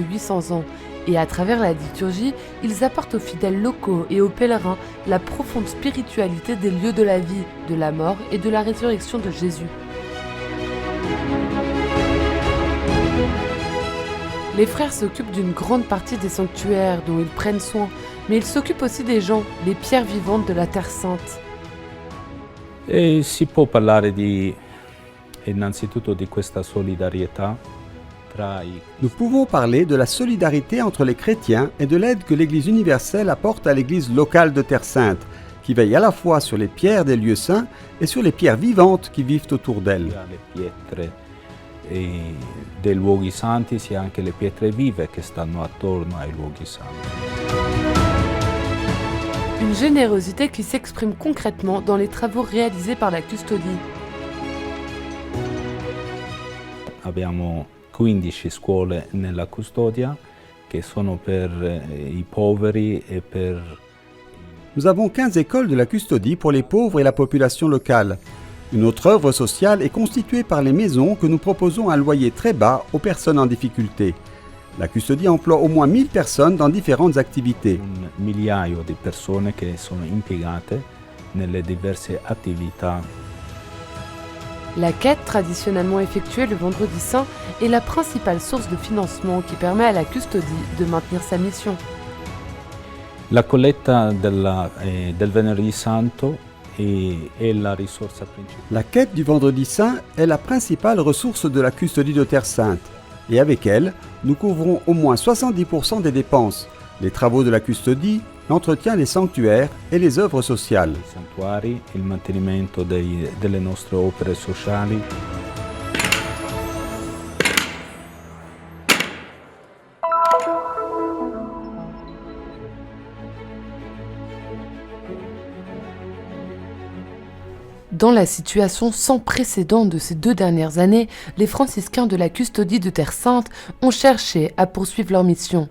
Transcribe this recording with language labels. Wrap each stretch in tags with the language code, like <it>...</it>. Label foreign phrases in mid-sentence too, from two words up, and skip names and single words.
<fr>800 ans et à travers la liturgie, ils apportent aux fidèles locaux et aux pèlerins la profonde spiritualité des lieux de la vie, de la mort et de la résurrection de Jésus. Les frères s'occupent d'une grande partie des sanctuaires dont ils prennent soin, mais ils s'occupent aussi des gens, les pierres vivantes de la Terre Sainte.</fr> <it>E si può parlare innanzitutto di questa solidarietà tra i...</it> <fr>Nous pouvons parler de la solidarité entre les chrétiens et de l'aide que l'Église universelle apporte à l'Église locale de Terre Sainte, qui veille à la fois sur les pierres des lieux saints et sur les pierres vivantes qui vivent autour d'elle.</fr> <it>Le pietre dei luoghi santi sia anche le pietre vive che stanno attorno ai luoghi santi.</it> <fr>Une générosité qui s'exprime concrètement dans les travaux réalisés par la custodie.</fr> <it>Abbiamo 15 scuole nella custodia che sono per i poveri e per...</it> <fr>Nous avons 15 écoles de la custodie pour les pauvres et la population locale. Une autre œuvre sociale est constituée par les maisons que nous proposons à un loyer très bas aux personnes en difficulté. La custodie emploie au moins 1000 personnes dans différentes activités.</fr> <it>Un migliaio di persone che sono impiegate nelle diverse attività.</it> <fr>La quête, traditionnellement effectuée le vendredi saint, est la principale source de financement qui permet à la custodie de maintenir sa mission.</fr> <it>La colletta del Venerdì Santo è la risorsa principale.</it> <fr>La quête du vendredi saint est la principale ressource de la custodie de Terre Sainte. Et avec elle, nous couvrons au moins 70% des dépenses, les travaux de la custodie, l'entretien des sanctuaires et les œuvres sociales.</fr> <it>I santuari, il mantenimento delle nostre opere sociali.</it> <fr>Dans la situation sans précédent de ces 2 dernières années, les franciscains de la custodie de Terre Sainte ont cherché à poursuivre leur mission.</fr>